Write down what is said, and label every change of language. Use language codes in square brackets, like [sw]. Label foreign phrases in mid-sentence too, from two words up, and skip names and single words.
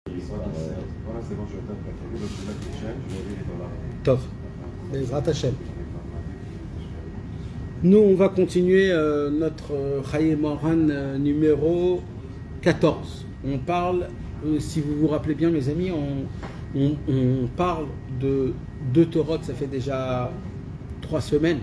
[fr] Voilà, c'est bon, je vais t'appeler. Donc, je vais mettre les chaînes, je vais aller les dollars. [he] טוב. בעזרת השם. [fr] Nous, on va continuer notre Chayei Moharan numéro 14. On parle, si vous vous rappelez bien, mes amis, on parle de deux Torahs, ça fait déjà 3 semaines.